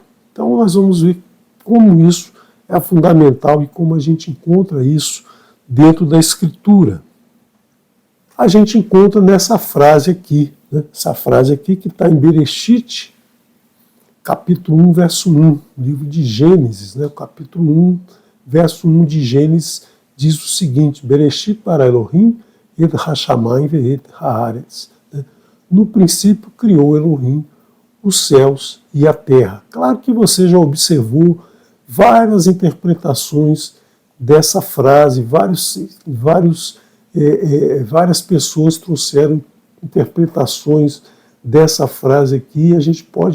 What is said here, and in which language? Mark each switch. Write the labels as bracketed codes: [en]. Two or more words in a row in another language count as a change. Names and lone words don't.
[pt] Então nós vamos ver como isso é fundamental e como a gente encontra isso dentro da Escritura. A gente encontra nessa frase aqui, né? Essa frase aqui que está em Bereshit, capítulo 1, verso 1, livro de Gênesis, né? O capítulo 1, verso 1 de Gênesis diz o seguinte: [he] בראשית ברא אלהים את השמים ואת הארץ. [pt] No princípio criou Elohim os céus e a terra. Claro que você já observou várias interpretações dessa frase, várias pessoas trouxeram interpretações dessa frase aqui, a gente pode